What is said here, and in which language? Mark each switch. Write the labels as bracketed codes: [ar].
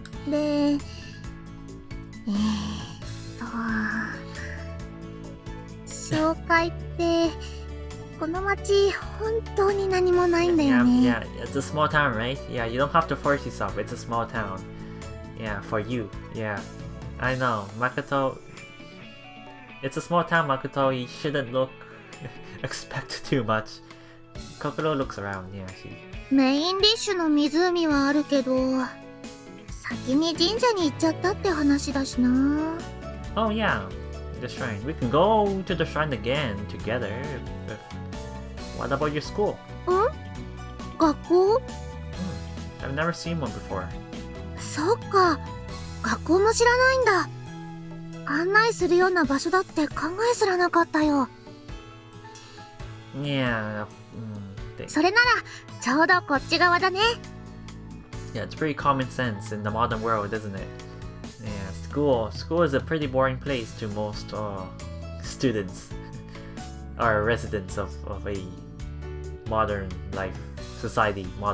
[ja] で、紹介ってこの町本当に何もないんだよね。 [en] Yeah, it's a small town, right? Yeah, you don't have to force yourself. It's a small town. Yeah, for you. Yeah, I know. Makoto. It's a small town, Makoto. You shouldn't expect too much. Kokoro looks around. Yeah, she. [ja] メインディッシュの湖はあるけど、先に神社に行っちゃったって話だしな。 [en] Oh yeah, the shrine. We can go to the shrine again together. What about your school? [ja] 学校？ [en] I've never seen one before. [ja] そっか、学校も知らないんだ。案内するような場所だって考えすらなかったよ。 [en] Yeah. [ja] それならちょうどこっち側だね。 [en] Yeah, it's pretty common sense in the modern world, isn't it? Yeah, school is a pretty boring place to most students or residents of a modern society.